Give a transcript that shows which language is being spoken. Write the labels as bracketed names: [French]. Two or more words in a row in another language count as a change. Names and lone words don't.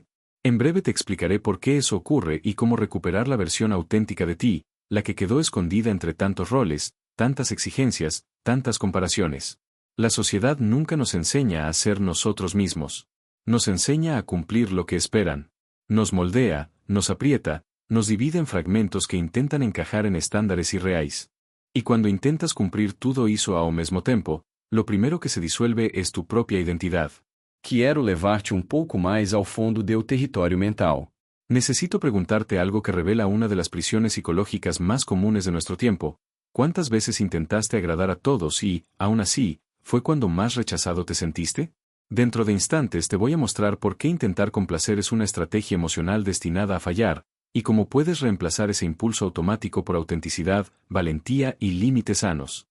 [Spanish] En breve te explicaré por qué eso ocurre y cómo recuperar la versión auténtica de ti, la que quedó escondida entre tantos roles, tantas exigencias, tantas comparaciones. La sociedad nunca nos enseña a ser nosotros mismos. Nos enseña a cumplir lo que esperan. Nos moldea, nos aprieta, nos divide en fragmentos que intentan encajar en estándares irreales. Y cuando intentas cumplir todo eso [Portuguese] ao mesmo tempo, [Spanish] lo primero que se disuelve es tu propia identidad. [Portuguese] Quero levar-te pouco mais ao fundo do território mental. [Spanish] Necesito preguntarte algo que revela una de las prisiones psicológicas más comunes de nuestro tiempo. ¿Cuántas veces intentaste agradar a todos y, aún así, fue cuando más rechazado te sentiste? Dentro de instantes te voy a mostrar por qué intentar complacer es una estrategia emocional destinada a fallar, y cómo puedes reemplazar ese impulso automático por autenticidad, valentía y límites sanos.